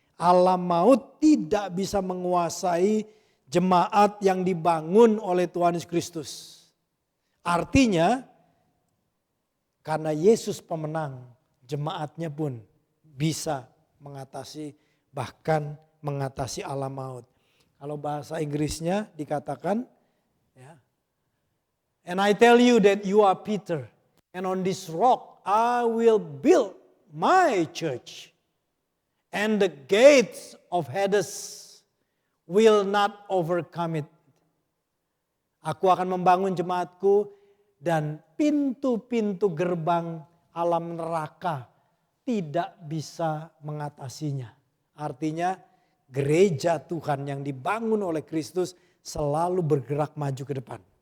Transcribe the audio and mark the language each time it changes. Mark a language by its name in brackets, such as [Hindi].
[Indonesian] Alam maut tidak bisa menguasai jemaat yang dibangun oleh Tuhan Yesus Kristus. Artinya, karena Yesus pemenang, jemaatnya pun bisa mengatasi, bahkan mengatasi alam maut. Kalau bahasa Inggrisnya dikatakan, [English] ya, and I tell you that you are Peter, and on this rock I will build my church, and the gates of Hades will not overcome it. [Indonesian] Aku akan membangun jemaatku dan pintu-pintu gerbang alam neraka tidak bisa mengatasinya. Artinya gereja Tuhan yang dibangun oleh Kristus selalu bergerak maju ke depan.